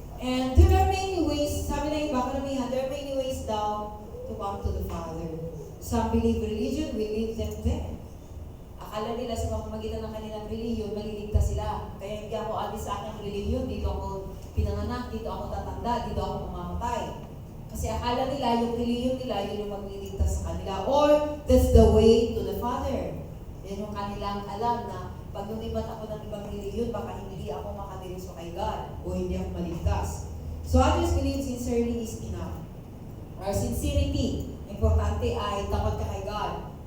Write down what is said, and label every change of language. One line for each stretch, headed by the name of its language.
English: And there are many ways,
Filipino: sabi na iba, karamihan,
English: there are many ways daw to come to the Father. Some believe religion will lead them there.
Filipino: Akala nila sa pamamagitan ng kanilang religion, maliligtas sila. Kaya hindi ako alis sa aking religion, dito ako pinanganak, dito ako tatanda, dito ako mamamatay. Kasi akala nila, yung religion nila, yun yung magliligtas sa kanila.
English: Or, that's the way to the Father.
Filipino: Yan yung kanilang alam na pag lumipat ako ng ibang religion, baka hindi ako makadiriso kay God o hindi ako maligtas.
English: So, others believe sincerely is enough. Or sincerity,
Filipino: importante ay takot ka kay God.